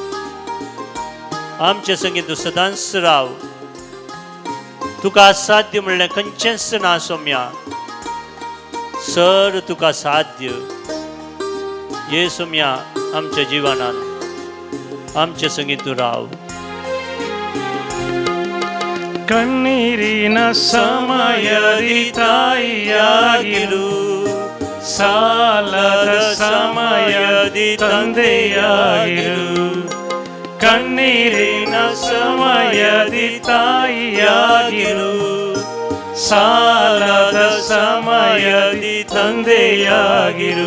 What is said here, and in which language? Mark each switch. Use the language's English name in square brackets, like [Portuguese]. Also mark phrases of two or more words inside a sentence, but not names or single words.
[Konkani] आमचे संगी तूं सदांच राव. तुका साध्य म्हणलें खंयचेंच ना सौम्या. सर तुका साध्य ये सौम्या. आमच्या जिवनांत आमचे संगी तूं राव. [Kannada] ಕಣ್ಣೀರಿನ ಸಮಯದಿ ತಾಯಿಯಾಗಿರು, ಸಾಲದ ಸಮಯದಿ ತಂದೆಯಾಗಿರು. ಕಣ್ಣೀರಿನ ಸಮಯದಿ ತಾಯಿಯಾಗಿರು, ಸಾಲದ ಸಮಯದಿ ತಂದೆಯಾಗಿರು.